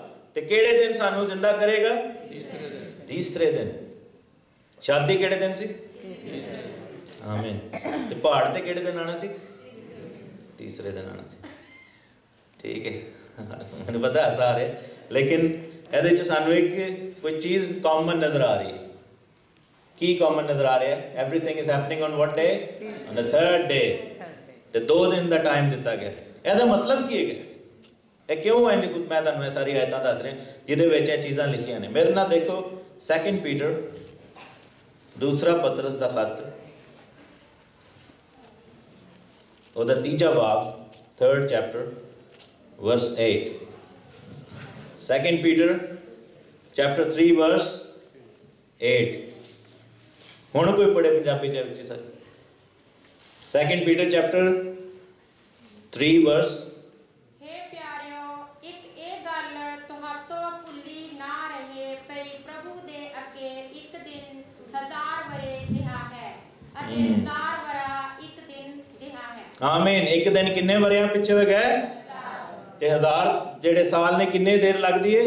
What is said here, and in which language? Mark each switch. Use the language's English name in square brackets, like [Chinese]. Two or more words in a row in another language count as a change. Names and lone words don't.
[Punjabi] ਤੇ ਕੇਹੜੇ ਦਿਨ ਸਾਨੂੰ ਜ਼ਿੰਦਾ ਕਰੇਗਾ? ਤੀਸਰੇ ਦਿਨ। ਸ਼ਾਦੀ ਕੇਹੜੇ ਦਿਨ ਸੀ? आमीन। ਤੇ ਪਹਾੜ ਤੇ ਕੇਹੜੇ ਦਿਨ ਆਉਣਾ ਸੀ? ਤੀਸਰੇ ਦਿਨ ਆਉਣਾ ਸੀ। ਠੀਕ ਹੈ, ਮੈਨੂੰ ਪਤਾ ਹੈ ਸਾਰੇ, ਲੇਕਿਨ ਇਹਦੇ ਚ ਸਾਨੂੰ ਇੱਕ ਕੋਈ ਚੀਜ਼ ਕਾਮਨ ਨਜ਼ਰ ਆ ਰਹੀ ਹੈ। ਕੀ ਕਾਮਨ ਨਜ਼ਰ ਆ ਰਿਹਾ ਹੈ? [English] Everything is happening on what day? On the 3rd day. [Punjabi] ਤੇ 2 ਦਿਨ ਦਾ ਟਾਈਮ ਦਿੱਤਾ ਗਿਆ। ਇਹਦਾ ਮਤਲਬ ਕੀ ਹੈ? ਇਹ ਕਿਉਂ ਇੰਜ? ਮੈਂ ਤੁਹਾਨੂੰ ਇਹ ਸਾਰੀ ਆਇਤਾਂ ਦੱਸ ਰਿਹਾ ਜਿਹਦੇ ਵਿੱਚ ਇਹ ਚੀਜ਼ਾਂ ਲਿਖੀਆਂ ਨੇ। ਮੇਰੇ ਨਾਲ ਦੇਖੋ 2 ਪੀਟਰ, ਦੂਸਰਾ ਪਤਰਸ ਦਾ ਖਤ, ਉਹਦਾ 3 ਬਾਬ, 3rd ਚੈਪਟਰ, [English] verse 8। 2 Peter chapter 3 verse 8। [Punjabi] ਹੁਣ ਕੋਈ ਪੜ੍ਹੇ ਪੰਜਾਬੀ ਚ ਵਿੱਚ ਸਰ? [English] 2 Peter chapter 3 verse। [Punjabi] ਹੇ ਪਿਆਰਿਓ, ਇੱਕ ਇਹ ਗੱਲ ਤੁਹਾਤੋਂ ਭੁੱਲੀ ਨਾ ਰਹੇ ਭਈ ਪ੍ਰਭੂ ਦੇ ਅੱਗੇ ਇੱਕ ਦਿਨ 1000 ਵਰੇ ਜਿਹਾ ਹੈ ਅਤੇ 1000 ਵਰਾ ਇੱਕ ਦਿਨ ਜਿਹਾ ਹੈ। ਆਮੀਨ। ਇੱਕ ਦਿਨ ਕਿੰਨੇ ਵਰਿਆਂ ਪਿੱਛੇ ਹੋ ਗਏ? ਤੇ 1000 ਜਿਹੜੇ ਸਾਲ ਨੇ ਕਿੰਨੇ ਦੇਰ ਲੱਗਦੀ ਹੈ?